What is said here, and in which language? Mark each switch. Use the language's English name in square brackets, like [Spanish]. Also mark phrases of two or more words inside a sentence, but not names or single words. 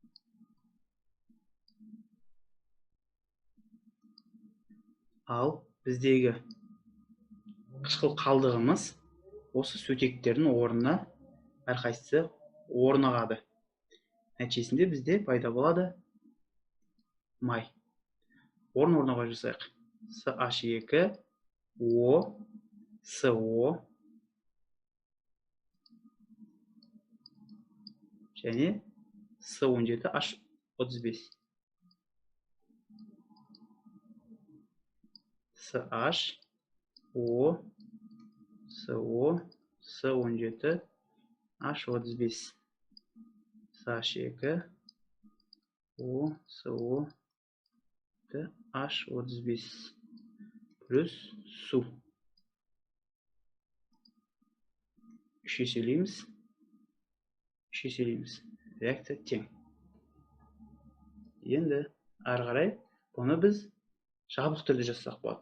[Kazakh] Ал біздегі қышқыл қалдығымыз осы сутектердің орнына әрқайсысы орнығады. Нәтижесінде бізде пайда болады май. Орнығуға жасайық. CH2O, CO және C17H35. CH2O, CO, C17H35. CH2O, CO, H35 плюс су. Үшеселейміз. Реакция тең. Енді ары қарай бұны біз жабық түрде жазсақ болады.